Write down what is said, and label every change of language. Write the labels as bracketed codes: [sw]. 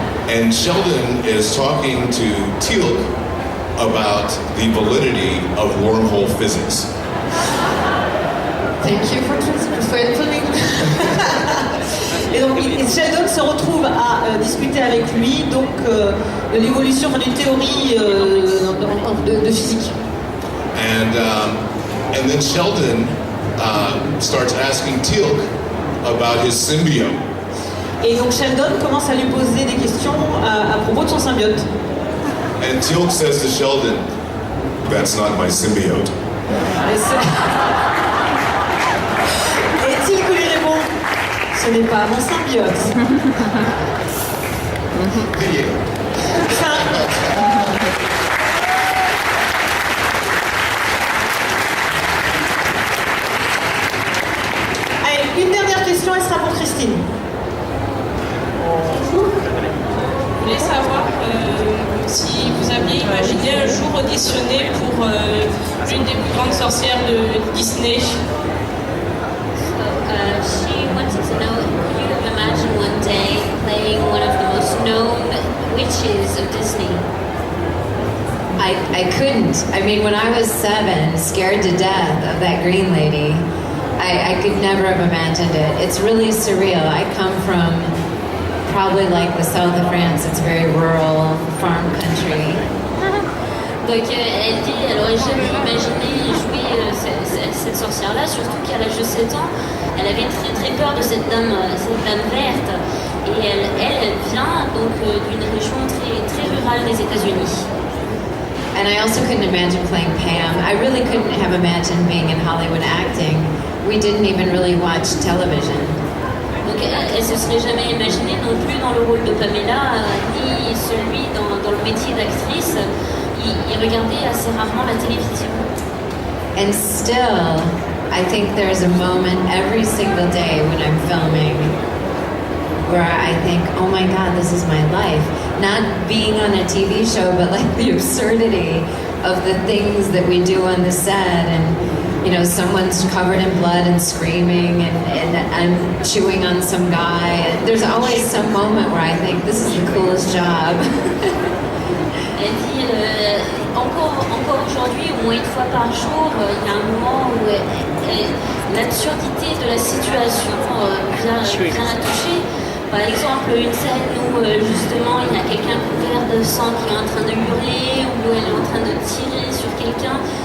[en] And Sheldon is talking to Teal'c about the validity of wormhole physics. Thank you for translating. [fr] Et donc Sheldon se retrouve à discuter avec lui donc de l'évolution d'une théorie de physique. [en] And then Sheldon starts asking Teal'c about his symbiote. [fr] Et donc Sheldon commence à lui poser des questions à propos de son symbiote. [en] And Teal'c says to Sheldon, "That's not my symbiote." [fr] Et Teal'c lui répond, ce n'est pas mon symbiote. Allez, une dernière question, elle sera pour Christine. Je voulais savoir si vous aviez imaginé un jour auditionner pour l'une des plus grandes sorcières de Disney. [en] She wanted to know if you could imagine one day playing one of the most known witches of Disney. I couldn't. I mean, when I was 7, scared to death of that green lady, I could never have imagined it. It's really surreal. I come from probably like the south of France. It's very rural, farm country. [fr] Donc elle dit, elle aurait jamais imaginé jouer cette sorcière-là, surtout qu'à l'âge de 7 ans, elle avait très très peur de cette dame verte. Et elle vient donc d'une région très très rurale des États-Unis. [en] And I also couldn't imagine playing Pam. I really couldn't have imagined being in Hollywood acting. We didn't even really watch television. [fr] Donc elle se serait jamais imaginée non plus dans le rôle de Pamela, ni celui dans le métier d'actrice. Il regardait assez rarement la télévision. [en] And still, I think there's a moment every single day when I'm filming where I think, oh my God, this is my life. Not being on a TV show, but like the absurdity of the things that we do on the set. And, you know, someone's covered in blood and screaming, and I'm chewing on some guy. And there's always some moment where I think, this is the coolest job. [fr] Elle dit, encore aujourd'hui, au moins une fois par jour, il y a un moment où l'absurdité de la situation vient la toucher. Par exemple, une scène où justement il y a quelqu'un couvert de sang qui est en train de hurler, ou elle est en train de tirer sur quelqu'un.